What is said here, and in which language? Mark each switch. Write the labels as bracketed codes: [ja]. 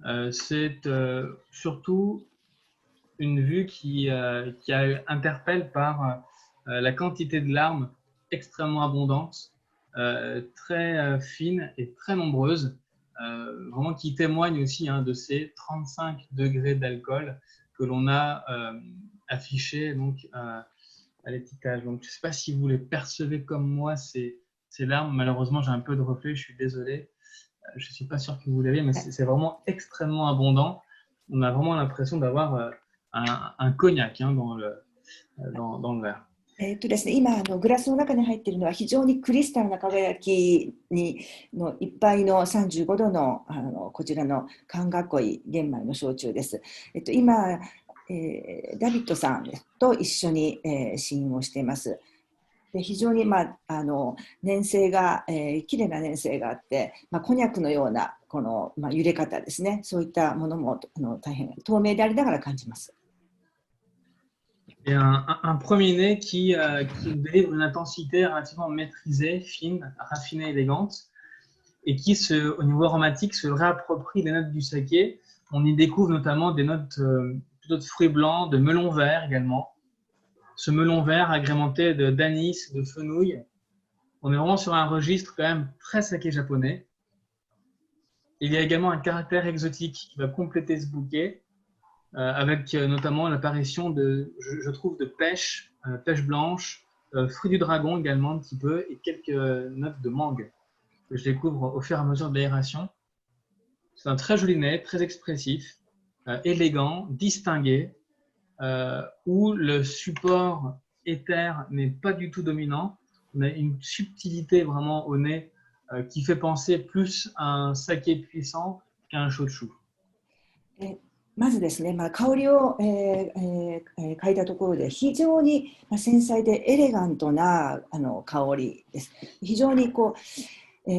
[fr] C'est surtout une vue qui interpelle par la quantité de larmes extrêmement abondante, très fine et très nombreuse, vraiment qui témoigne aussi de ces 35 degrés d'alcool que l'on a affiché donc, à l'étiquetage. Donc, je ne sais pas si vous les percevez comme moi, ces larmes. Malheureusement, j'ai un peu de reflet, je suis désolé. Je ne suis pas sûr que vous l'avez, mais c'est vraiment extrêmement abondant. On a vraiment l'impression d'avoir un cognac dans le verre. [ja] ですね、今グラスの中に入っているのは非常にクリスタルな輝きのいっぱいの35度のこちらの寒囲い玄米の焼酎です。今、ダビッドさんと一緒に、試飲をしています。で非常に、粘性が、きれいな粘性があって、コニャクのようなこの、揺れ方ですね、そういったものも大変透明でありながら感じます。 [fr] Et un premier nez qui délivre une intensité relativement maîtrisée, fine, raffinée, élégante, et qui, au niveau aromatique, se réapproprie les notes du saké. On y découvre notamment des notes plutôt de fruits blancs, de melon vert également. Ce melon vert agrémenté d'anis, de fenouil. On est vraiment sur un registre quand même très saké japonais. Il y a également un caractère exotique qui va compléter ce bouquet. Avec notamment l'apparition je trouve, de pêche blanche, fruits du dragon également un petit peu, et quelques notes de mangue que je découvre au fur et à mesure de l'aération. C'est un très joli nez, très expressif, élégant, distingué, où le support éther n'est pas du tout dominant. On a une subtilité vraiment au nez qui fait penser plus à un saké puissant qu'à un shochu. [ja] まずですね、香りを、嗅いだところで非常に繊細でエレガントな香りです。非常にこう、